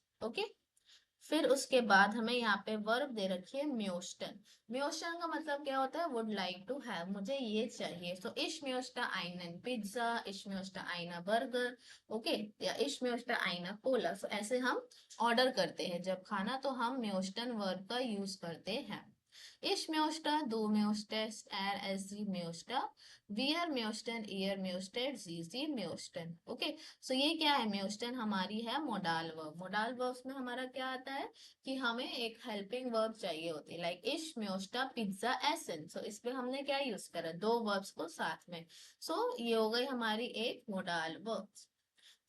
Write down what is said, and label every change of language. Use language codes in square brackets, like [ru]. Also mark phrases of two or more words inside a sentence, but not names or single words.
[hi] ओके, फिर उसके बाद हमें यहाँ पे वर्ब दे रखी है म्योस्टन। म्योस्टन का मतलब क्या होता है, [en] would like to have, [hi] मुझे ये चाहिए। [de] so ich möchte einen Pizza, ich möchte eine Burger, okay, ja ich möchte eine Cola. [hi] सो ऐसे हम ऑर्डर करते हैं जब खाना, तो हम म्योस्टन वर्ब का यूज करते हैं। [de] Ich möchte, du möchtest, es sie möchte, wir möchten, ihr möchtet, sie möchten। [hi] ओके, सो ये क्या है, म्योस्टन हमारी है [en] modal verb. modal verbs [hi] में हमारा क्या आता है कि हमें एक [en] helping verb [hi] चाहिए होती है, लाइक [de] ich möchte Pizza essen. [hi] सो इस पे हमने क्या यूज करा, दो वर्ब्स को साथ में। सो ये हो गई हमारी एक [en] modal verbs.